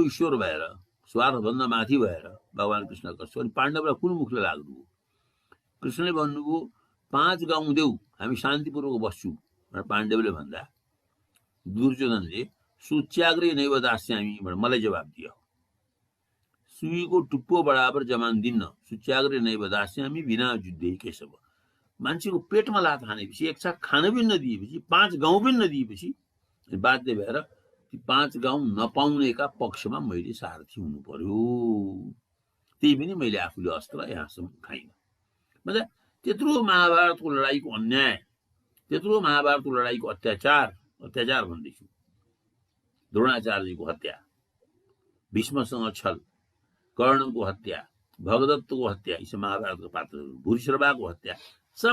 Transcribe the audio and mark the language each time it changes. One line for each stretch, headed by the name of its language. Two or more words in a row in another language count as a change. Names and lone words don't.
Nepali: ईश्वर भएर स्वार्थभन्दा माथि भएर भगवान् कृष्ण कसो अनि पाण्डवलाई कुन मुखले लाग्नुभयो कृष्णले भन्नुभयो 5 गाउँ देऊ हामी शान्तिपूर्वक बस्छौँ भनेर पाण्डवले भन्दा दुर्योधनले
Sanskrit: सुच्याग्रे नैव दास्यामी
Nepali: भनेर मलाई जवाब दियो सुईको टुप्पो बराबर जमान दिन्न
Sanskrit: सुच्याग्रे नैव दास्यामी बिना युद्धे केशव
Nepali: मान्छेको पेटमा लात हानेपछि एक छाक खान पनि नदिएपछि 5 गाउँ पनि नदिएपछि बाध्य भएर ती 5 गाउँ नपाउनेका पक्षमा मैले सारथी हुनु पर्यो त्यही पनि मैले आफूले अस्त्र यहाँसम्म खाइनँ मतलब त्यत्रो महाभारतको लडाईँको अन्याय त्यत्रो महाभारतको लडाईँको अत्याचार भन्दैछु द्रोणाचार्यको हत्या भीष्मसँग छल कर्णको हत्या भगदत्तको हत्या यी महाभारतको पात्रहरू भूरिश्रवाको हत्या सब